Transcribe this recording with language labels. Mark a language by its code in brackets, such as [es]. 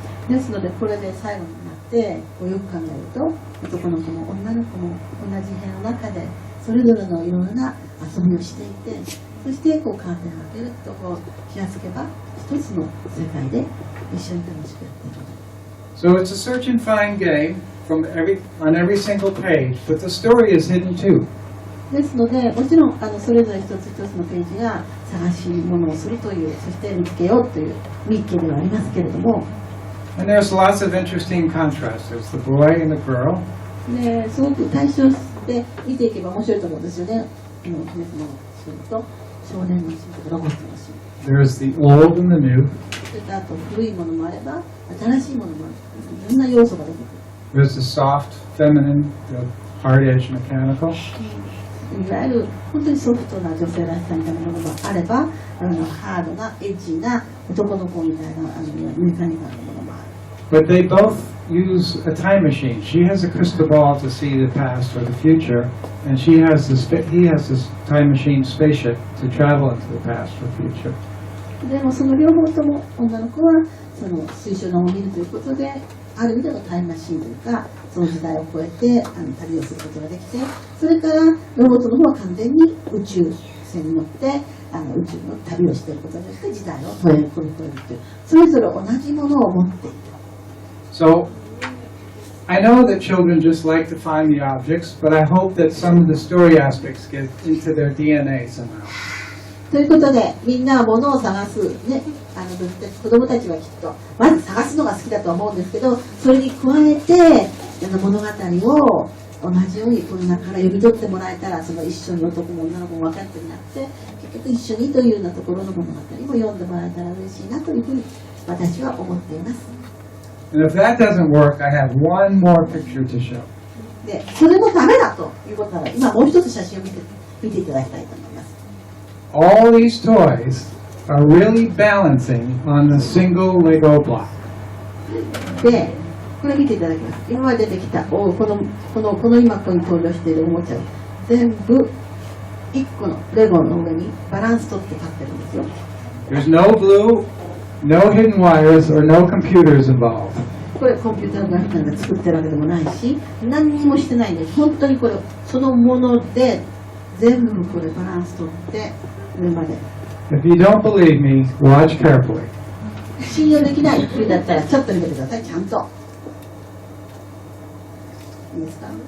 [ja] ですのでこれで最後になっってこうよく考えると男の子も女の子も同じ部屋の中でそれぞれのいろいろな遊びをしていて、そしてこうカーテンを開けるとこう気がつけば一つの世界で一緒に楽しくやっている。 [en] So it's a search and find game on every single page, but the story is hidden too. [ja] ですので、もちろんそれぞれ一つ一つのページが探し物をするという、そして見つけようというミッケではありますけれども、 [en] And there's lots of interesting contrasts. There's the boy and the girl. [ja] ですごく対象して見ていけば面白いと思うんですよね。姫様のシーンと少年のシーンとロボットのシーン。 [en] There's the old and the new. [ja] それとあと古いものもあれば新しいものもある。いろんな要素が出てくる。 [en] There's the soft, feminine, the hard-edged mechanical. [ja] いわゆる本当にソフトな女性らしさみたいなものがあれば、ハードなエッジな男の子みたいなメカニカルなものもある。 [en] But they both use a time machine. She has a crystal ball to see the past or the future, and he has this time machine spaceship to travel into the past or future. [ja] でもその両方とも女の子はその水晶画を見るということで、ある意味でのタイムマシーンというか、その時代を超えて旅をすることができて、それからロボットの方は完全に宇宙船に乗って宇宙の旅をしていることによって時代を飛び越えるという、それぞれ同じものを持っている。 [en] So, I know that children just like to find the objects, but I hope that some of the story aspects get into their DNA somehow. [ja] ということで、みんなは物を探す、ね、子供たちはきっとまず探すのが好きだと思うんですけど、それに加えて物語を同じようにこの中から読み取ってもらえたら、その一緒に男も女の子も分かってになって、結局一緒にというようなところの物語も読んでもらえたら嬉しいなというふうに私は思っています。 [en] And if that doesn't work, I have one more picture to show. [ja] で、それもダメだということなら、今もう一つ写真を見ていただきたいと思います。 [en] All these toys are really balancing on a single Lego block. [ja] で、これ見ていただきます。今まで出てきたこの今ここに登場しているおもちゃを全部1個のレゴの上にバランス取って立ってるんですよ。 [en] There's no glue, no hidden wires, or no computers involved. [ja] これコンピューターグラフィックなんか作ってるわけでもないし、何にもしてないんです。本当にこれそのもので全部これバランス取って上まで。 [en] If you don't believe me, watch carefully. [ja] 信用できないっていうんだったらちょっと見てください、ちゃんと。いいですか？